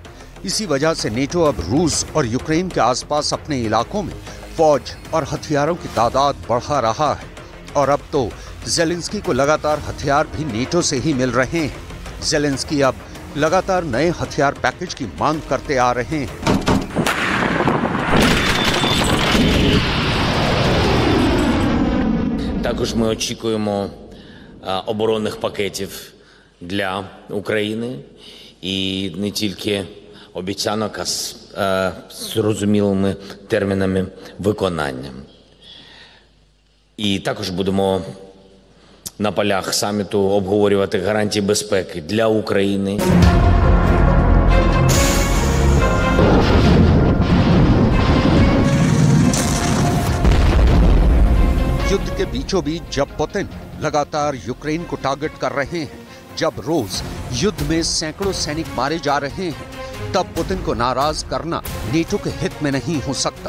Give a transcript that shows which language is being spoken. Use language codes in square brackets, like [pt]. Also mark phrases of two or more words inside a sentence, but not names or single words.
[hi] इसी वजह से नेटो अब रूस और यूक्रेन के आसपास अपने इलाकों में फौज और हथियारों की तादाद बढ़ा रहा है और अब तो ज़ेलेंस्की को लगातार हथियार भी नेटो से ही मिल रहे हैं। ज़ेलेंस्की अब लगातार नए हथियार पैकेज की मांग करते आ रहे हैं। [uk] Також ми очікуємо оборонних пакетів для України і не тільки обіцянок, а з зрозумілими термінами виконання. І також будемо на полях саміту обговорювати гарантії безпеки для України. [hi] युद्ध के बीचों बीच जब पुतिन लगातार यूक्रेन को टारगेट कर रहे हैं, जब रोज युद्ध में सैकड़ों सैनिक मारे जा रहे हैं, तब पुतिन को नाराज करना नेटो के हित में नहीं हो सकता।